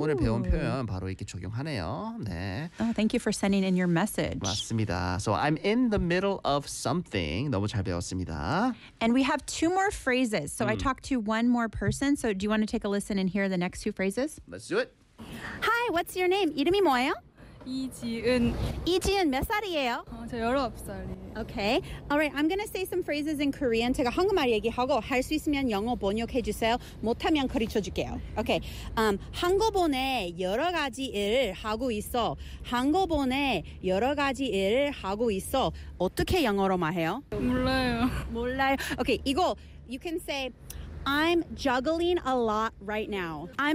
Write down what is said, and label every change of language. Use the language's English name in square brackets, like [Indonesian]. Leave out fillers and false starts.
[Korean] 오늘 배운 표현 바로 이렇게 적용하네요. 네. [English] Oh, thank you for sending in your message. [Korean] 맞습니다. [English] So I'm in the middle of something. [Korean] 너무 잘 배웠습니다. [English] And we have two more phrases. So I talked to one more person. So do you want to take a listen and hear the next two phrases? Let's do it. Hi, what's your name? [Korean] 이름이 뭐예요? 이지은. 이지은 몇 살이에요? 저 19살이에요. [English] Okay. All right. I'm going to say some phrases in Korean. [Korean] 제가 한국말 얘기하고 할 수 있으면 영어 번역해 주세요. 못하면 가르쳐 줄게요. Okay. 한국본에 여러 가지 일을 하고 있어. 한국본에 여러 가지 일을 하고 있어. 어떻게 영어로 말해요? 몰라요. 몰라요. Okay. 이거 [English] you can say I'm juggling a lot right now.